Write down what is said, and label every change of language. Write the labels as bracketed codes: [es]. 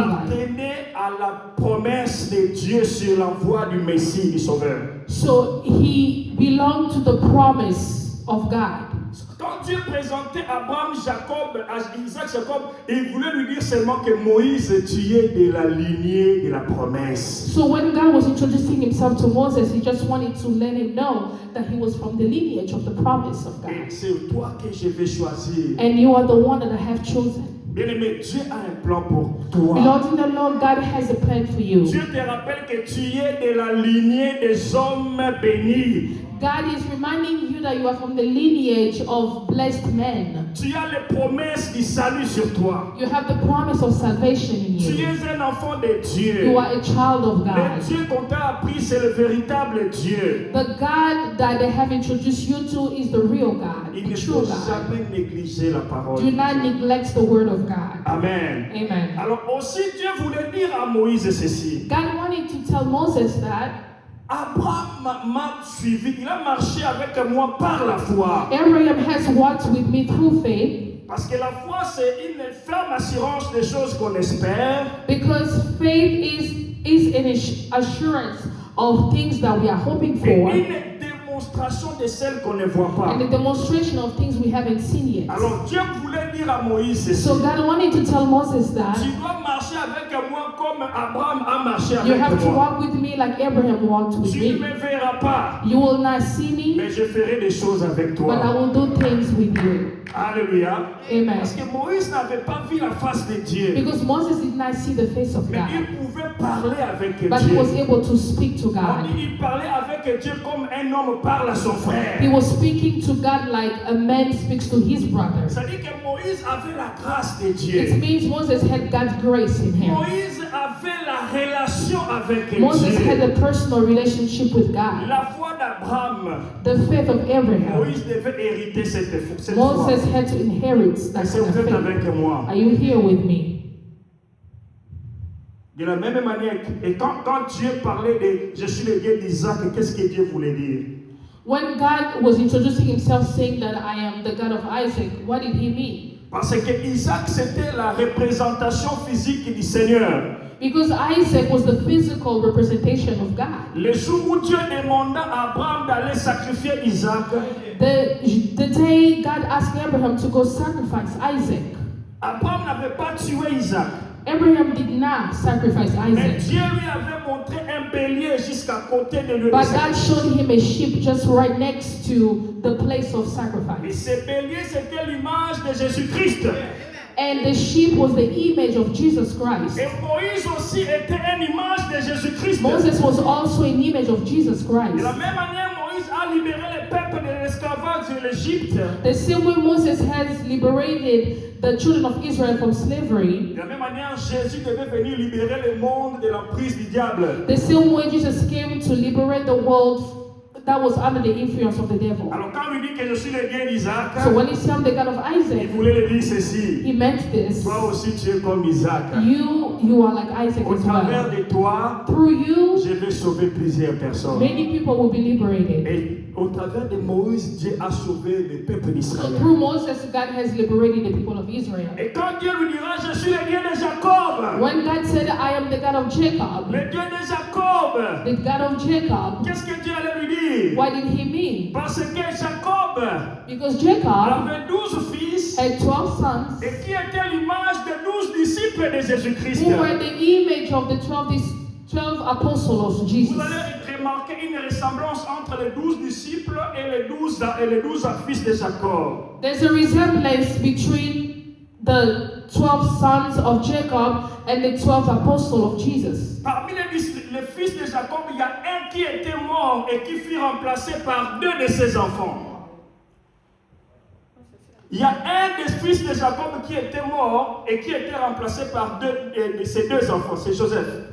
[fr] appartenait à la promesse de Dieu sur l'envoi du Messie, du Sauveur. [en] So he belonged to the promise of God. [fr] Quand Dieu présentait Abraham, Jacob, Isaac, Jacob, il voulait lui dire seulement que Moïse, tu es de la lignée de la promesse. [en] So when God was introducing himself to Moses, he just wanted to let him know that he was from the lineage of the promise of [fr] Et [en] God. [fr] c'est toi que je vais choisir. [en] And you are the one that I have chosen. [fr] Bien-aimé, Dieu a un plan pour toi. [en] Beloved in the Lord, God has a plan for you. [fr] Dieu te rappelle que tu es de la lignée des hommes bénis. [en] God is reminding you that you are from the lineage of blessed men. [fr] Tu as les promesses du salut sur toi. [en] You have the promise of salvation in [fr] Tu [en] you. [fr] es un enfant de Dieu. [en] You are a child of [fr] Le [en] God. [fr] Dieu qu'on t'a appris, c'est le véritable Dieu. [en] The God that they have introduced you to is the real God, [fr] Il [en] the [fr] ne [en] true [fr] faut [en] God. [fr] jamais négliger la parole. [en] Do not neglect the word of God. Amen. Amen. [fr] Alors aussi, Dieu voulait dire à Moïse ceci. [en] God wanted to tell Moses that [fr] Abraham m'a suivi. Il a marché avec moi par la foi. [en] Abraham has walked with me through faith, [fr] Parce que la foi, c'est une ferme assurance des choses qu'on espère. [en] because faith is an assurance of things that we are hoping [fr] Et [en] for, [fr] une démonstration de celles qu'on ne voit pas. [en] and a demonstration of things we haven't seen yet. [fr] Alors Dieu voulait dire à Moïse ceci. [en] So God wanted to tell Moses that [fr] Tu dois marcher avec moi comme Abraham a marché [en] you [fr] avec [en] have to [fr] moi. [en] walk with me like Abraham walked with [fr] Tu ne [en] me. [fr] me verras pas, [en] You will not see me, [fr] mais je ferai des choses avec [en] but I [fr] toi. [en] will do things with you. [fr] Alléluia. [en] Amen. [fr] Parce que Moïse n'avait pas vu la face de Dieu. [en] Because Moses did not see the face of [fr] Mais [en] God, [fr] il pouvait parler avec [en] but he was [fr] Dieu. [en] able to speak to [fr] On [en] God. [fr] dit, il parlait avec Dieu comme un homme parle à son [en] He [fr] frère. [en] was speaking to God like a man speaks to his brother. [fr] C'est-à-dire que Moïse avait la grâce de [en] It [fr] Dieu. [en] means Moses had God's grace in him. [fr] Moïse avait la relation avec [en] Moses had [fr] Dieu. [en] a personal relationship with God. [fr] La foi d'Abraham, [en] The faith of Abraham. [fr] Moïse devait hériter cette foi. [en] Moses had to inherit that [fr] Est-ce que [en] kind of [fr] vous êtes [en] faith. [fr] avec moi? [en] Are you here with me? [fr] De la même manière, et quand Dieu parlait de je suis le Dieu d'Isaac, qu'est-ce que Dieu voulait dire? [en] When God was introducing himself saying that I am the God of Isaac, what did he mean? [fr] Parce que Isaac, c'était la représentation physique du Seigneur. [en] Because Isaac was the physical representation of God. [fr] Le jour où Dieu demanda à Abraham d'aller sacrifier Isaac, [en] The day God asked Abraham to go sacrifice Isaac, [fr] Abraham n'avait pas tué Isaac. [en] Abraham did not sacrifice [fr] Mais [en] Isaac. [fr] Dieu lui avait montré un bélier jusqu'à côté de lui. [en] But God showed him a sheep just right next to the place of [fr] Et [en] sacrifice. [fr] ce bélier, c'était l'image de Jésus-Christ. [en] And the sheep was the image of Jesus Christ. [fr] Et Moïse aussi était une image de Jésus-Christ. [en] Moses was also an image of Jesus [fr] De la [en] Christ. [fr] même manière, Moïse a libéré le peuple de l'esclavage de l'Égypte. [en] The same way Moses has liberated the children of Israel from slavery, [fr] De la même manière, Jésus devait venir libérer le monde de l'emprise du diable. [en] the same way Jesus came to liberate the world that was under the influence of the devil. [fr] Alors quand il dit que je suis le Dieu d'Isaac, [en] So when he said I'm the God of [fr] il [en] Isaac, [fr] voulait le dire ceci. [en] he meant this. [fr] Toi aussi tu es comme Isaac. [en] You are like Isaac [fr] Au [en] as [fr] travers [en] well. [fr] de toi, [en] Through you, [fr] je vais sauver plusieurs personnes. [en] many people will be liberated. [fr] Et au travers de Moïse, Dieu a sauvé le peuple [en] So [fr] d'Israël. [en] through Moses, God has liberated the people of Israel. [fr] Et quand Dieu lui dira, je suis le Dieu de Jacob, [en] When God said, I am the God of Jacob, [fr] le Dieu de Jacob, [en] the God of Jacob, [fr] qu'est-ce que Dieu allait lui dire? [en] what did he mean? [fr] Parce que Jacob [en] Because Jacob [fr] avait 12 fils [en] had 12 sons [fr] et qui étaient l'image des 12 disciples de Jésus-Christ. [en] who were the image of the 12 apostles of Jesus. [fr] Vous allez remarquer une ressemblance entre les 12 disciples et les 12 fils de Jacob. [en] There's a resemblance between the 12 sons of Jacob and the 12 apostles of Jesus. [fr] Parmi les fils de Jacob, il y a un qui était mort et qui fut remplacé par 2 de ses enfants. Il y a un des fils de Jacob qui était mort et qui était remplacé par 2 de ses 2 enfants, c'est Joseph.